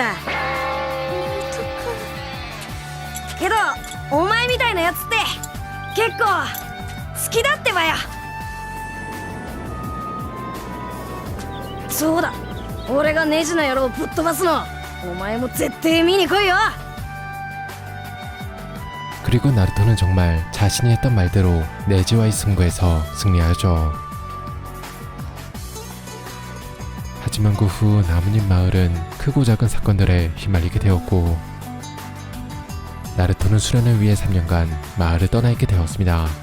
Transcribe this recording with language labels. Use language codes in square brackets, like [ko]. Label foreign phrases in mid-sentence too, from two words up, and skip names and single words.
[ja] ナルト君けどお前みたいなやつって結構好きだってばよ。そうだ、俺がネジの野郎をぶっ飛ばすのお前も絶対見に来いよ。 [ko] 그리고 나루토는 정말 자신이 했던 말대로 네지와의 승부에서 승리하죠. 하지만 그 후 나뭇잎 마을은 크고 작은 사건들에 휘말리게 되었고 나루토는 수련을 위해 3년간 마을을 떠나 있게 되었습니다.